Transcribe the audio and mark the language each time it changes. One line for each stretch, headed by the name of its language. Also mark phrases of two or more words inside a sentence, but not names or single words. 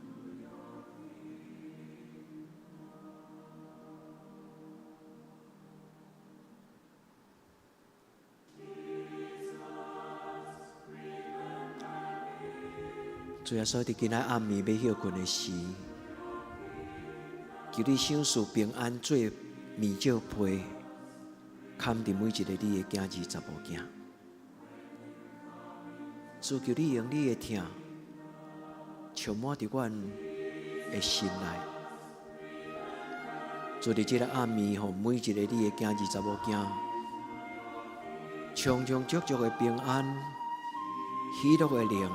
Min Nan Chinese: 主耶稣，伫今仔暗暝要休困的时，求你赏赐平安做面罩被，盖伫每一个你的囝儿查某囝。主求你用你的疼，充满伫阮的心内。主伫即个暗暝，互每一个你的囝儿查某囝，充充足足的平安，喜乐的灵。